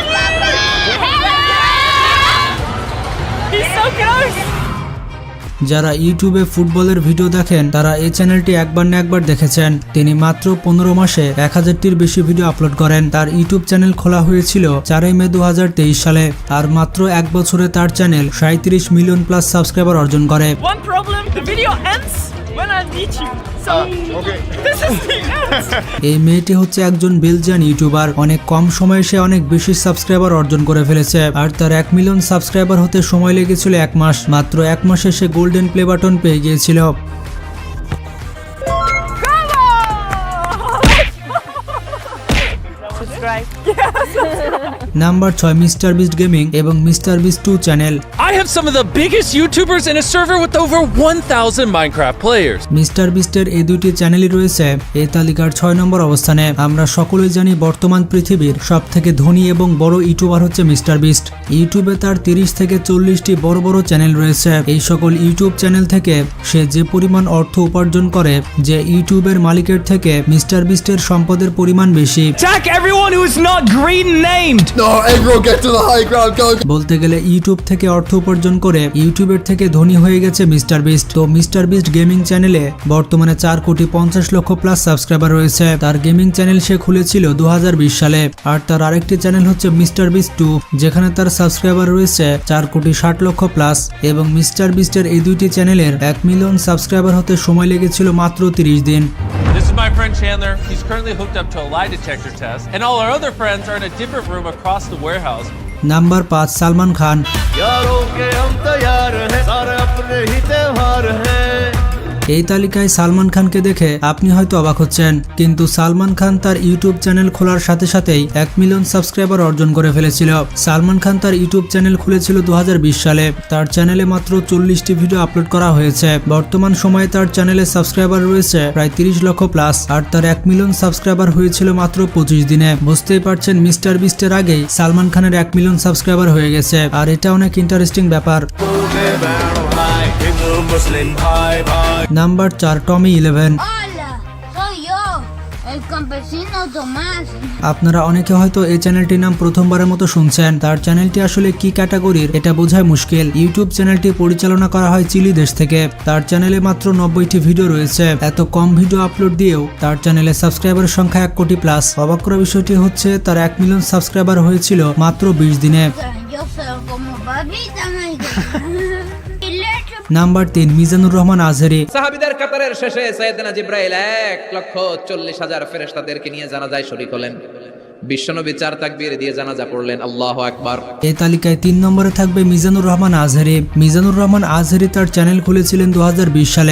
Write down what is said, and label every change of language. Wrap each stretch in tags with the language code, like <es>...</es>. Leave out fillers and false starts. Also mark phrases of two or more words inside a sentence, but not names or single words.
<bn>যারা ইউটিউবে ফুটবলের ভিডিও দেখেন তারা এই চ্যানেলটি একবার না একবার দেখেছেন। তিনি মাত্র 15 মাসে 1000টির বেশি</bn> <en>video upload</en> <bn>করেন। তার ইউটিউব চ্যানেল খোলা হয়েছিল 4 মে 2023 সালে। আর মাত্র 1 বছরে তার চ্যানেল 37</bn> <en>million plus subscriber</en> <bn>অর্জন করে।</bn> <en>One problem, the video ends when I meet you. So, this is the end.</en> <bn>এই মেয়েটি হচ্ছে একজন</bn> <en>Belgian YouTuber.</en> <bn>অনেক কম সময়ে সে অনেক বেশি সাবস্ক্রাইবার অর্জন করে ফেলেছে। আর তার 1</bn> <en>million subscriber</en> <bn>হতে সময় লেগেছিল 1 মাস। মাত্র 1 মাসে সে গোল্ডেন প্লে বাটন পেয়ে গিয়েছিল।</bn> <en>Subscribe.</en> <bn>নাম্বার 6 মিস্টার বিস্ট গেমিং এবং মিস্টার বিস্ট 2 চ্যানেল।</bn> <en>I have some of the biggest YouTubers in a server with over 1,000 Minecraft players.</en> <bn>মিস্টার বিস্টের এই দুটি চ্যানেলই রয়েছে এই তালিকার 6 নম্বর অবস্থানে। আমরা সকলেই জানি বর্তমান পৃথিবীর সবথেকে ধনী এবং বড় ইউটিউবার হচ্ছে মিস্টার বিস্ট। ইউটিউবে তার 30 থেকে 40টি বড় বড় চ্যানেল রয়েছে। এই সকল ইউটিউব চ্যানেল থেকে সে যে পরিমাণ অর্থ উপার্জন করে, যে ইউটিউবের মালিকের থেকে মিস্টার বিস্টের সম্পদের পরিমাণ বেশি।</bn> <en>Attack everyone who is not green named.</en> <bn>বলতে গেলে ইউটিউব থেকে অর্থ উপার্জন করে ইউটিউবের থেকে ধনী হয়ে গেছে মিস্টার বিস্ট। তো মিস্টার বিস্ট গেমিং চ্যানেলে বর্তমানে 4,50,00,000</bn> <en>plus subscriber</en> <bn>রয়েছে। তার গেমিং চ্যানেল সে খুলেছিল 2020 সালে। আর তার আরেকটি চ্যানেল হচ্ছে মিস্টার বিস্ট 2, যেখানে তার সাবস্ক্রাইবার রয়েছে 4,60,00,000 প্লাস। এবং মিস্টার বিস্টের এই দুইটি চ্যানেলের 1</bn> <en>million subscriber</en> <bn>হতে সময় লেগেছিল মাত্র 30 দিন।</bn> <en>This is my friend Chandler. He's currently hooked up to a lie detector test, and all our other friends are in a different room across the warehouse.</en> <bn>নাম্বার 5 সালমান খান। এই তালিকায় সালমান খানকে দেখে আপনি হয়তো অবাক হচ্ছেন, কিন্তু সালমান খান তার ইউটিউব চ্যানেল খোলার সাথে সাথেই 1</bn> <en>million subscriber</en> <bn>অর্জন করে ফেলেছিল। সালমান খান তার ইউটিউব চ্যানেল খুলেছিল 2020 সালে। তার চ্যানেলে মাত্র 40টি</bn> <en>video upload</en> <bn>করা হয়েছে। বর্তমান সময়ে তার চ্যানেলে সাবস্ক্রাইবার রয়েছে প্রায় 30 লক্ষ প্লাস, আর তার 1</bn> <en>million subscriber</en> <bn>হয়েছিল মাত্র 25 দিনে। বুঝতেই পারছেন মিস্টার বিস্টের আগেই সালমান খানের 1</bn> <en>million subscriber</en> <bn>হয়ে গেছে, আর এটা অনেক ইন্টারেস্টিং ব্যাপার। নাম্বার 4, টমি 11।</bn> <es>Hola, soy yo, el campesino Tomás.</es> <bn>আপনারা অনেকে হয়তো এই চ্যানেলটির নাম প্রথমবারের মতো শুনছেন। তার চ্যানেলটি আসলে কি ক্যাটাগরির এটা বোঝাই মুশকিল। ইউটিউব চ্যানেলটি পরিচালনা করা হয় চিলি দেশ থেকে। তার চ্যানেলে মাত্র 90টি ভিডিও রয়েছে। এত কম</bn> <en>video upload</en> <bn>দিয়েও তার চ্যানেলে সাবস্ক্রাইবারের সংখ্যা 1 কোটি প্লাস। অবাক করা বিষয়টি হচ্ছে তার 1</bn> <en>million subscriber</en> <bn>হয়েছিল মাত্র 20 দিনে।</bn> <es>Yo soy como babita, y leche.</es> <bn>নাম্বার 3, মিজানুর রহমান আজহারী। সাহাবীদের কাতারের শেষে সাইয়েদনা জিব্রাইল 1,40,000 ফেরেশতাদেরকে নিয়ে জানাজায় শরীক হলেন। বিশ্বনবী 4 তাকবীর দিয়ে জানাজা পড়লেন,</bn> <ar>الله أكبر.</ar> <bn>এই তালিকায় 3 নম্বরে থাকবে মিজানুর রহমান আজহারী। মিজানুর রহমান আজহারী তার চ্যানেল খুলেছিলেন 2020 সালে।</bn>